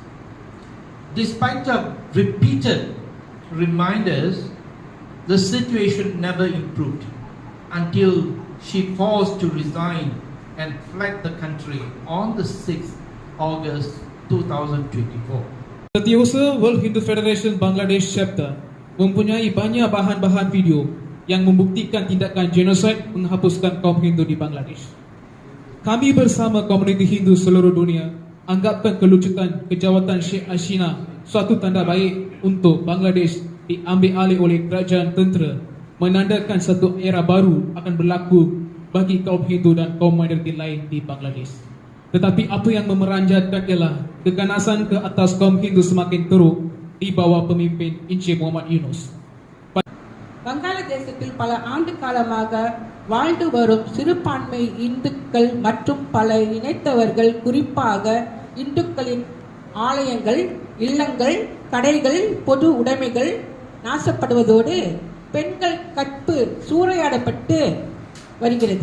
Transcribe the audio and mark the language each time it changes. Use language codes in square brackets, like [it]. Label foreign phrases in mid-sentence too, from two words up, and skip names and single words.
[en] Despite of repeated reminders, the situation never improved until she forced to resign and fled the country on the 6th August 2024. [ms] Setiausaha World Hindu Federation Bangladesh Chapter mempunyai banyak bahan-bahan video yang membuktikan tindakan genosid menghapuskan kaum Hindu di Bangladesh. Kami bersama komuniti Hindu seluruh dunia anggapkan kelucutan kejawatan Sheikh Hasina suatu tanda baik untuk Bangladesh diambil alih oleh kerajaan tentera, menandakan satu era baru akan berlaku bagi kaum Hindu dan kaum minoriti lain di Bangladesh. Tetapi apa yang memeranjatkan ialah keganasan ke atas kaum Hindu semakin teruk di bawah pemimpin Encik Muhammad Yunus. [ta] வங்காளதேசத்தில் பல ஆண்டு காலமாக வாழ்ந்து வரும் சிறுபான்மை இந்துக்கள் மற்றும் பல இணைத்தவர்கள், குறிப்பாக இந்துக்களின் ஆலயங்கள், இல்லங்கள், கடைகள், பொது உடைமைகள் நாசப்படுவதோடு பெண்கள் கற்பு சூறையாடப்பட்டு வருகிறது.